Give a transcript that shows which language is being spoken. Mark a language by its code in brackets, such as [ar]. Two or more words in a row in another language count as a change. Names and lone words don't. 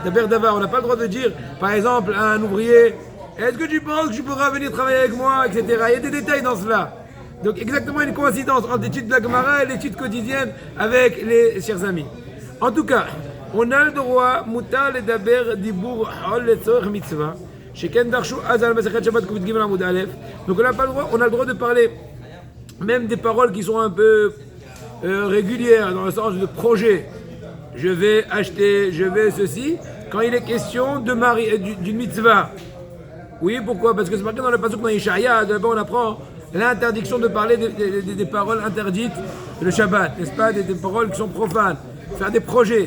[fr] D'abord, on n'a pas le droit de dire, par exemple, à un ouvrier, est-ce que tu penses que tu pourras venir travailler avec moi, etc. Il y a des détails dans cela. Donc exactement une coïncidence entre l'étude de la Gemara et l'étude quotidienne avec les chers amis. En tout cas, on a le droit, [he] מותר לדבר דיבור חול לצורך מצווה, שכן דרשו חז"ל מסכת שבת קופית גימל עמוד אלף. [fr] Donc on a le droit de parler même des paroles qui sont un peu régulières dans le sens de projet. Je vais acheter, je vais ceci. Quand il est question de d'une mitzvah. Oui, pourquoi? Parce que c'est marqué dans le pasuk dans Yeshaya, d'abord on apprend l'interdiction de parler des paroles interdites le Shabbat, n'est-ce pas, des paroles qui sont profanes, faire des projets.